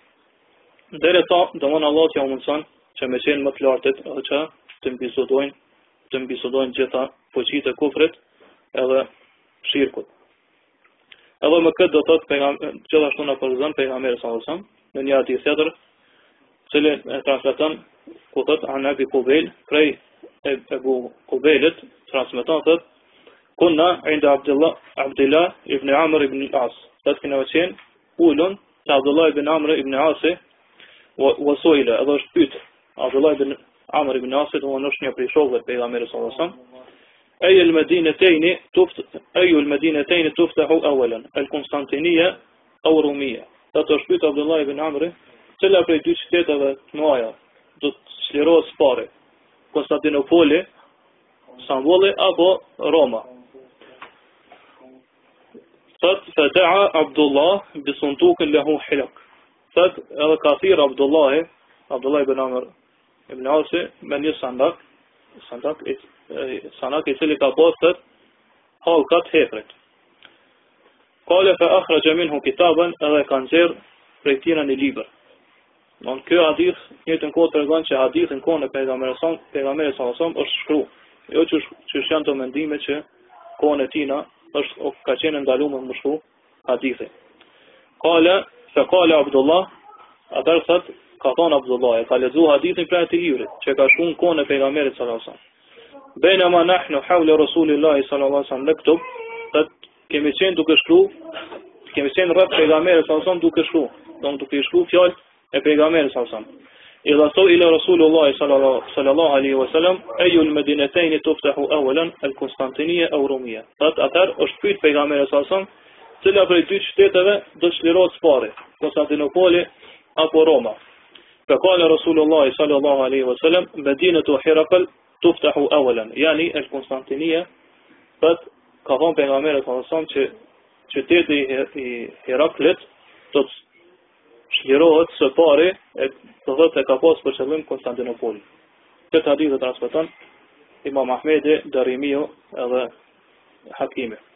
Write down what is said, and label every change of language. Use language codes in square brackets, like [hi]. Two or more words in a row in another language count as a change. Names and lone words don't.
[sq] Deri sa domon Allah t'ia mundson që me qenë më të lartit, edhe që të mbisodojnë gjitha fuqitë e kufrit edhe shirkut. Edhe me këtë do thot gjithashtu na përgjigjën pejgamberi [ar] صلى الله عليه وسلم [sq] në një hadith tjetër, cilin e transmeton ku thot [ar] عن أبي قبيل, [sq] prej Abu Qubaylit transmeton thot: [ar] "كنا عند عبد الله بن عمرو بن العاص." [sq] Thot kena qenë ulun te Abdullah ibn Amr ibn al-As [ar] وسئل, [sq] edhe është pyet Abdullah Amr ibn Asit, është një prej shokëve të pejgamberit [ar] صلى الله عليه وسلم. أي المدينتين تفتح أولا القسطنطينية أو رومية. [sq] Të shpyt Abdullah ibn Amri, cila prej dy qyteteve të mëdha do të çlirohet së pari, Konstantinopoli, Stambolli apo Roma. [ar] فدعا عبد الله بصندوق له حلق. [sq] edhe ka thirr Abdullah ibn Amr ibn Asi me një sandak i cili ka pasur halkat hepret. [ar] قال فأخرج منه كتابا, [sq] edhe ka nxjerr prej tij një libër. Don ky hadith në të kohë tregon se hadithi në kohën e pejgamberit [ar] صلى الله عليه وسلم [sq] është shkruar. Jo që janë të mendime që kohën e tina është ka qenë ndaluar më shkruaj hadithi. Qala Abdullah, atar thot ka thonë Abdullah, ka lexuar hadithin prej atij libri që ka shkruar në kohën e pejgamberit [ar] صلى الله عليه وسلم. بينما نحن حول رسول الله صلى الله عليه وسلم نكتب, [sq] kemi qenë duke shkruar, kemi qenë rreth pejgamberit [ar] صلى الله عليه وسلم [sq] duke shkruar, duke shkruar fjalë e pejgamberit [ar] صلى الله عليه وسلم. إذ سئل رسول الله صلى الله عليه وسلم أي المدينتين تفتح أولا القسطنطينية أو رومية. [sq] Atar është pyet pejgamberi [ar] صلى الله عليه وسلم [sq] cila prej dy qyteteve do të çlirohet së pari, Konstantinopoli apo Roma. [ar] فقال رسول الله صلى الله عليه وسلم مدينة هرقل تفتح أولا يعني القسطنطينية. [sq] Ka thonë pejgamberi [ar] صلى الله عليه وسلم [sq] që qyteti i Heraklit do të çlirohet së pari, do thotë se ka pas për qëllim Konstantinopolin. Këtë hadith e transmeton Imam Ahmedi, Darimiu edhe Hakimi.